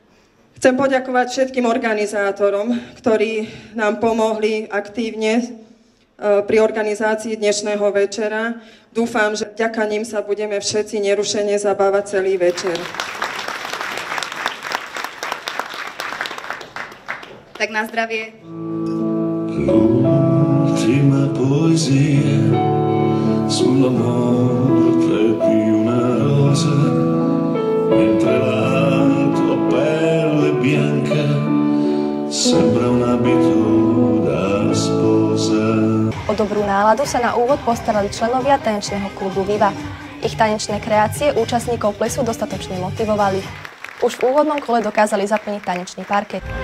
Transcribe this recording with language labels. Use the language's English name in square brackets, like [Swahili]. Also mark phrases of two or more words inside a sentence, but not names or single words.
[Slovak] Chcem poďakovať všetkým organizátorom, ktorí nám pomohli aktívne pri organizácii dnešného večera. Dúfam, že vďaka ním sa budeme všetci nerušene zabávať celý večer. Tak na zdravie. [Italian] L'ultima poesia sull'amore più una rosa mentre la tua pelle bianca sembra un abito da sposa. [Slovak] O dobrú náladu sa na úvod postarali členovia tanečného klubu Viva. Ich tanečné kreácie účastníkov plesu dostatočne motivovali. Už v úvodnom kole dokázali zaplniť tanečný parket.